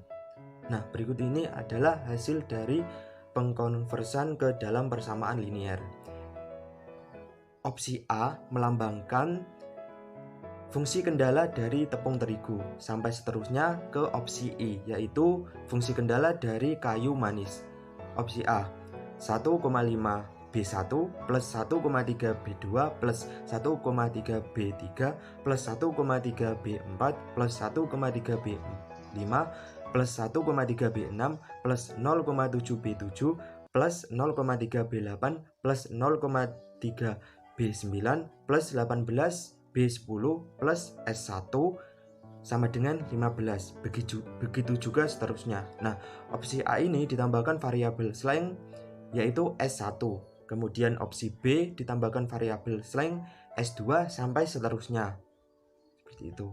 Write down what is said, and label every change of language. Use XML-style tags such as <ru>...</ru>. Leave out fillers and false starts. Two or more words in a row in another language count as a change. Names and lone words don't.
<id>Nah, berikut ini adalah hasil dari pengkonversan ke dalam persamaan linier. Opsi A melambangkan fungsi kendala dari tepung terigu sampai seterusnya ke opsi E, yaitu fungsi kendala dari kayu manis. Opsi A 1,5B1 plus 1,3B2 plus 1,3B3 plus 1,3B4 plus 1,3B5 plus 1,3B6 plus 0,7B7 plus 0,3B8 plus 0,3B9 plus 18B10 plus S1 sama dengan 15. Begitu juga seterusnya. Nah, opsi A ini ditambahkan variabel slang yaitu S1. Kemudian opsi B ditambahkan variabel slang S2 sampai seterusnya. Seperti itu.</id>